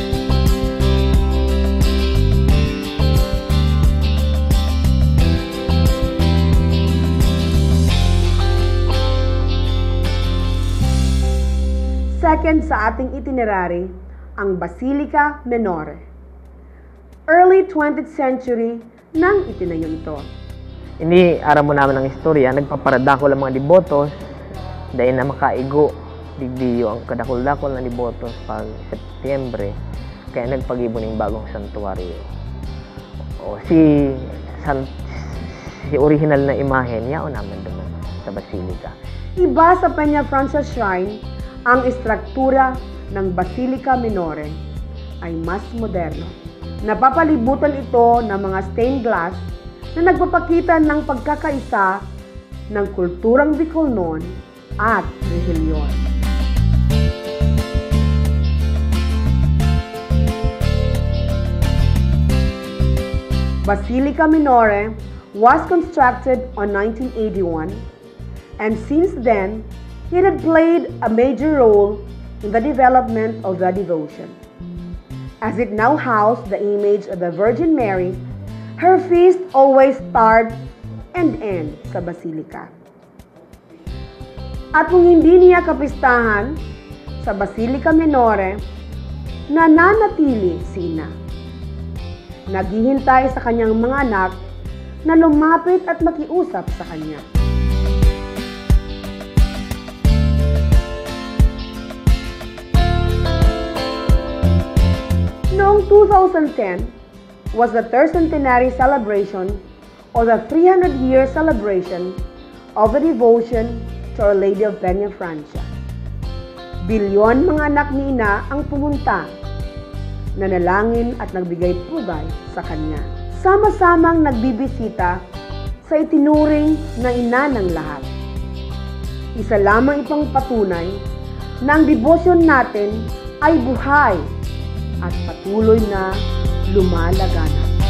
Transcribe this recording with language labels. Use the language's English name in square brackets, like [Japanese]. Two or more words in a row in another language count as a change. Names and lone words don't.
[Filipino] Second sa ating itinerary, ang Basilica Minore. [English] Early 20th century [Filipino] nang itinayo ito. [Bikol] Ini aram mo naman ang istorya, nagpaparadako lang mga dibotos dahil na makaigo digdiyo ang kadakol-dakol na dibotos pag Setyembre kaya nagpag-ibo ng bagong santuario. O si original na imahen yaon naman doon sa Basilica. [Filipino] Iba sa Peñafrancia Shrine, ang istruktura ng Basilica Minore ay mas moderno. Napapalibutan ito ng mga [English] stained glass [Filipino] na nagpapakita ng pagkakaisa ng kulturang Bicolnon at relihiyon. [English] Basilica Minore was constructed on 1981, and since then, it had played a major role in the development of the devotion. As it now housed the image of the Virgin Mary, her feast always start and end sa Basilica. [Filipino] At kung hindi niya kapistahan sa Basilica Minore, nananatili si Ina. Naghihintay sa kanyang mga anak na lumapit at makiusap sa kanya. [English] Noong 2010 was the tercentenary celebration or the 300-year celebration of the devotion to Our Lady of Peñafrancia. [Filipino] Bilyon mga anak ni Ina ang pumunta, nanalangin at nagbigay pugay sa kanya. Sama-samang nagbibisita sa itinuring na ina ng lahat. Isa lamang itong patunay na ang debosyon natin ay buhay at patuloy na lumalagana.